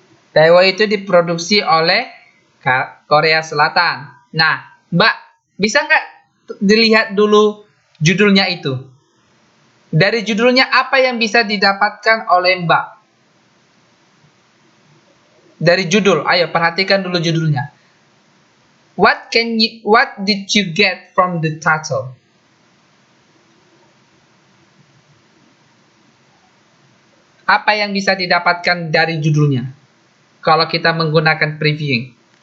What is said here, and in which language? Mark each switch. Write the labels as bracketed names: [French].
[Indonesian] Daewoo itu diproduksi oleh Korea Selatan. Nah, Mbak, bisa nggak dilihat dulu judulnya itu? Dari judulnya apa yang bisa didapatkan oleh Mbak? Dari judul, ayo perhatikan dulu judulnya. [English] What did you get from the title? [Indonesian] Apa yang bisa didapatkan dari judulnya? Kalau kita menggunakan previewing.